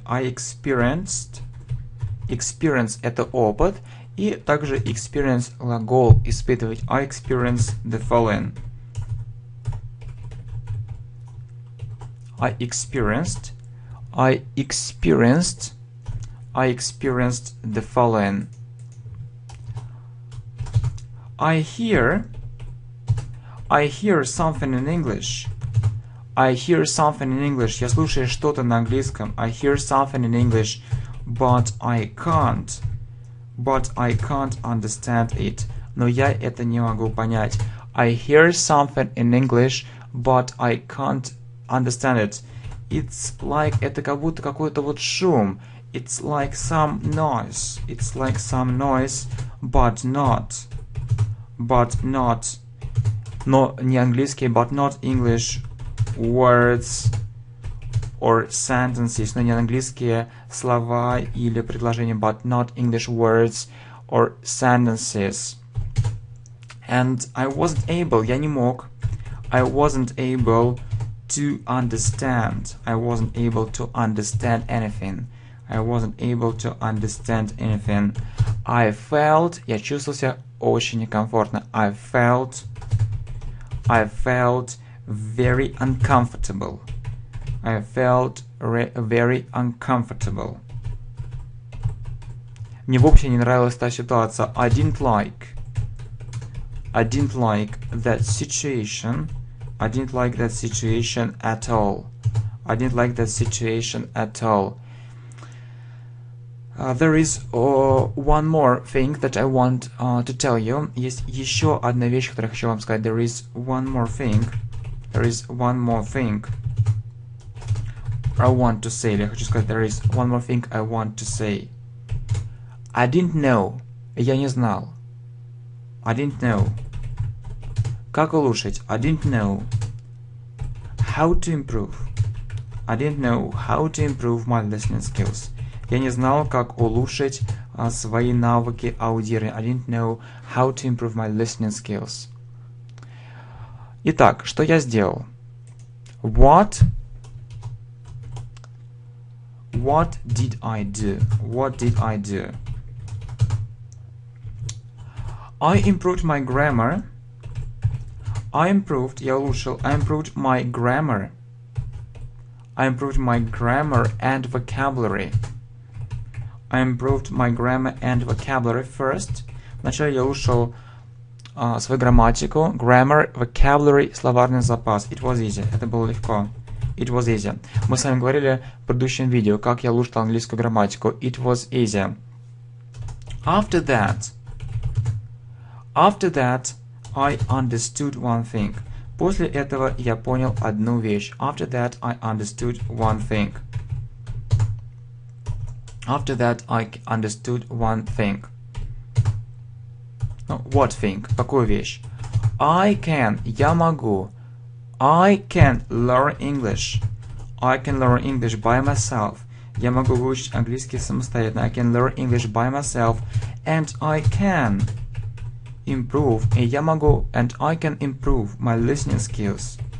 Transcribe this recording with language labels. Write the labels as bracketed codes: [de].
[ru] Experience это опыт, и также experience глагол испытывать. [en] I experienced the following. I experienced the following. I hear something in English. [ru] Я слушаю что-то на английском. [en] I hear something in English, but I can't understand it. [ru] Но я это не могу понять. [en] I hear something in English, but I can't understand it. It's like, [ru] это как будто какой-то вот шум. [en] It's like some noise. It's like some noise, but not. But not. [ru] Но не английский, [en] but not English words or sentences. [ru] Но не английские слова или предложения, [en] but not English words or sentences. And I wasn't able, [ru] я не мог. [en] I wasn't able to understand. I wasn't able to understand anything. I wasn't able to understand anything. I felt, [ru] я чувствовал себя очень некомфортно. [en] I felt very uncomfortable. I felt very uncomfortable. [ru] Мне вообще не нравилась та ситуация. [en] I didn't like that situation. I didn't like that situation at all. I didn't like that situation at all. There is one more thing that I want to tell you. [ru] Есть еще одна вещь, которую я хочу вам сказать. [en] There is one more thing. There is one more thing I want to say. [ru] Я хочу сказать, [en] there is one more thing I want to say. I didn't know. [ru] Я не знал. [en] I didn't know. [ru] Как улучшить? [en] I didn't know. How to improve. I didn't know how to improve my listening skills. [ru] Я не знал, как улучшить свои навыки аудирования. [en] I didn't know how to improve my listening skills. [ru] Итак, что я сделал? [en] What did I do? What did I do? I improved my grammar. I improved, [ru] я улучшил. [en] I improved my grammar. I improved my grammar and vocabulary. I improved my grammar and vocabulary first. [ru] Вначале я улучшил свою грамматику. Grammar, vocabulary, словарный запас. [en] It was easy. [ru] Это было легко. [en] It was easy. [ru] Мы с вами говорили в предыдущем видео, как я улучшил английскую грамматику. [en] It was easy. After that, I understood one thing. [ru] После этого я понял одну вещь. [en] After that, I understood one thing. After that, I understood one thing. What thing? [ru] Какую вещь? Я могу. [en] I can learn English. I can learn English by myself. [ru] Я могу выучить английский самостоятельно. [en] I can learn English by myself. And I can improve. And I can improve my listening skills.